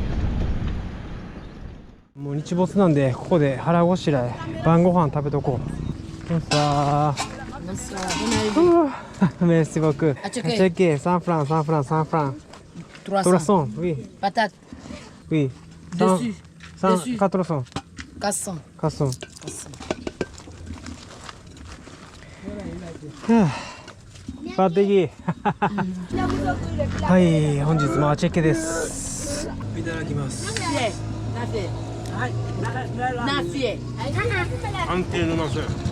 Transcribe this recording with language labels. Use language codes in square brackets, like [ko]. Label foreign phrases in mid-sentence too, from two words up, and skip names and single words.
[ja] もう日没なんで、ここで腹ごしらえ、晩ご飯食べとこう。 [fr] さあ。Merci beaucoup. Checker, 100 francs, 100 francs, 100 francs. 300, oui. Patate. Oui. Dessus. 100, 400. 400. 400. [ja] パテギはい、本日もアチェケです。いただきます。安定のナス。